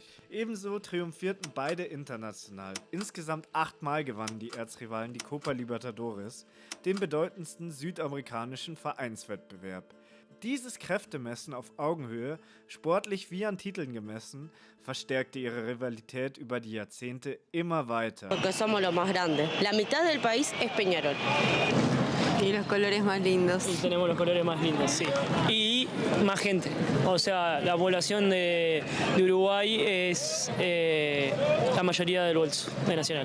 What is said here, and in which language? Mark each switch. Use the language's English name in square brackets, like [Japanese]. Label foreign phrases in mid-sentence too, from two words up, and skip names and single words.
[German] Ebenso triumphierten beide international. Insgesamt 8 Mal gewannen die Erzrivalen die Copa Libertadores, den bedeutendsten südamerikanischen Vereinswettbewerb. Dieses Kräftemessen auf Augenhöhe, sportlich wie an Titeln gemessen, verstärkte ihre Rivalität über die Jahrzehnte immer weiter. [Spanish] Porque somos los más grandes. La mitad del país es Peñarol. Y los colores más lindos. Y tenemos los colores más lindos, sí. Y más gente. O sea, la población de Uruguay es la mayoría del bolso de Nacional.